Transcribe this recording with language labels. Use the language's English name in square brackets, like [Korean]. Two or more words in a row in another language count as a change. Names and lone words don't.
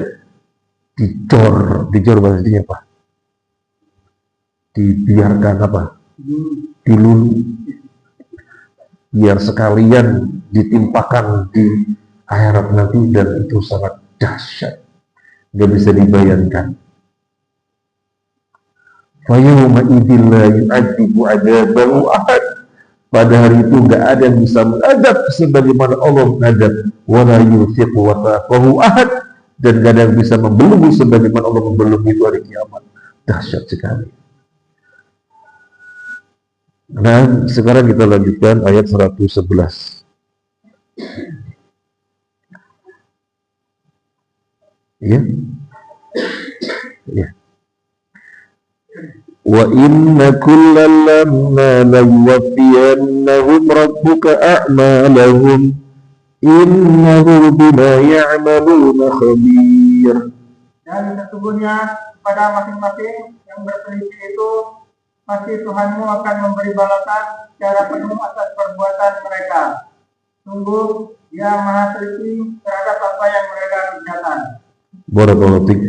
[Indonesian] Dicor maksudnya apa? Dibiarkan apa? Dilulu. Biar sekalian ditimpakan di akhirat nanti, dan itu sangat dahsyat, nggak bisa dibayangkan. [Arabic] فيومئذ لا يعذب عذابه أحد. [Indonesian] Pada hari itu nggak ada yang bisa mengadab sebagaimana Allah mengadab. [Arabic] ولا يوثق وثاقه أحد, [Indonesian] dan nggak ada yang bisa membelenggu sebagaimana Allah membelenggu itu hari kiamat. Dahsyat sekali. Nah, sekarang kita lanjutkan ayat 111. Ya. Ya. [Arabic] وإن كلا لما ليوفينهم ربك أعمالهم إنه بما يعملون خبير. [Indonesian] Dan sesungguhnya pada masing-masing yang berselisih itu pasti Tuhanmu akan memberi balasan secara penuh atas perbuatan mereka. Sungguh Dia Maha Teliti terhadap apa yang mereka kerjakan. [Arabic] بارك الله فيك.